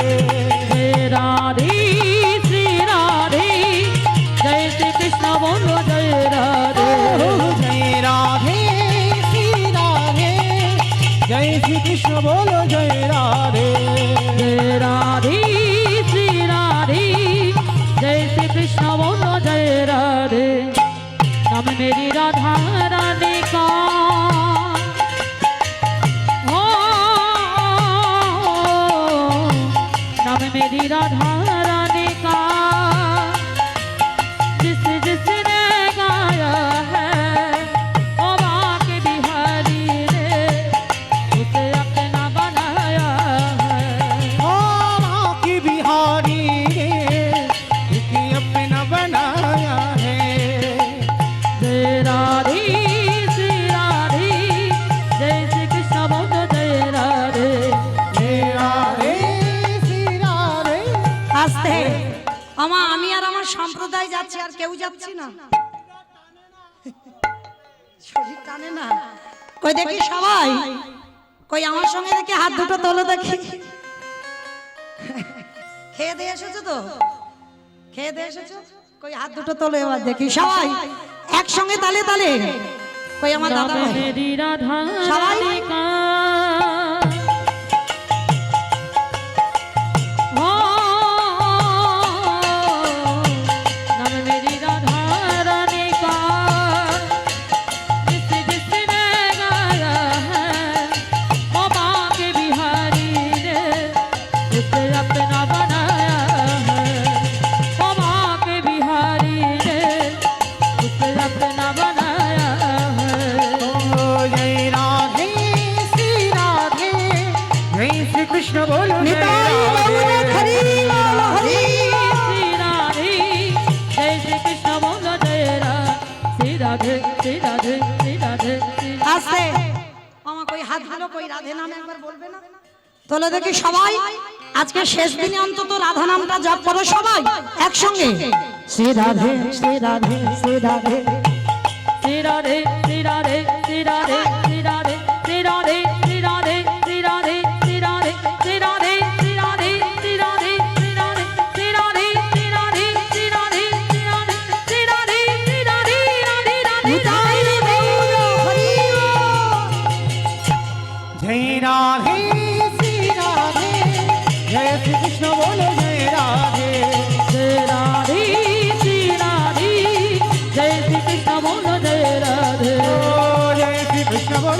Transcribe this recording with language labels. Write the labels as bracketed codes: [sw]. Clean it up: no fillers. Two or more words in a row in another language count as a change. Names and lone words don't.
[hi] जय राधे श्री राधे, जय श्री कृष्ण बोलो जय राधे। जय राधे श्री राधे, जय श्री कृष्ण बोलो जय राधे। जय राधे श्री राधे, जय श्री कृष्ण बोलो जय राधे। नाम मेरी राधा रानी का हो, नाम मेरी राधा रानी का, जिस जिसने गाया है ओ बाके बिहारी ने उसे अपना बनाया है। ओ बाकी बिहारी ने इसे अपना बनाया है। जय राधे श्री राधे, जय श्री कृष्ण बोलो जय राधे। जय राधे श्री राधे। [bn] আস্তে আমা, আমি আর আমার সম্প্রদায় যাচ্ছি, আর কেউ যাচ্ছি না। শরীর টানে না। কই দেখি সবাই, কই আমার সঙ্গে দেখি হাত দুটো তোলো দেখি। খেয়ে দিয়ে এসেছো তো? খেয়ে দিয়ে এসেছো? কই হাত দুটো তোলো এবার দেখি সবাই একসঙ্গে তালে তালে। কই আমার দাদা [hi] नाम [bn] ভাই [hi] मेरी राधा सवाई? रानी का हो, नाम मेरी राधा रानी का, जिस जिसने गाया है वो बाके बिहारी ने उसे अपना बनाया है। वो बाके बिहारी ने उसे अपना बनाया है। ओ जय राधे श्री राधे, जय श्री कृष्ण बोलो जय निताई गौर राधे। हरि बोल हरि। श्री राधे, जय श्री कृष्ण बोलो जय राधे। श्री राधे श्री राधे श्री राधे श्री राधे। [bn] আস্তে মামা, কই হাত গুলো, কই রাধে নাম একবার বলবে না? তোলে দেখি সবাই, আজকে শেষ দিনে অন্তত রাধা নামটা জপ করো সবাই একসঙ্গে। শ্রী রাধে শ্রী রাধে শ্রী রাধে। [hi] श्री राधे श्री राधे श्री राधे श्री राधे श्री राधे श्री राधे श्री राधे श्री राधे श्री राधे श्री राधे श्री राधे श्री राधे श्री राधे श्री राधे श्री राधे श्री राधे श्री राधे श्री राधे राधे राधे [bn] নিতাই গৌর হরি বল। [hi] जय राधे श्री राधे, जय श्री कृष्ण बोलो जय राधे। जय राधे श्री राधे, जय श्री कृष्ण बोलो जय राधे। ओ जय श्री कृष्ण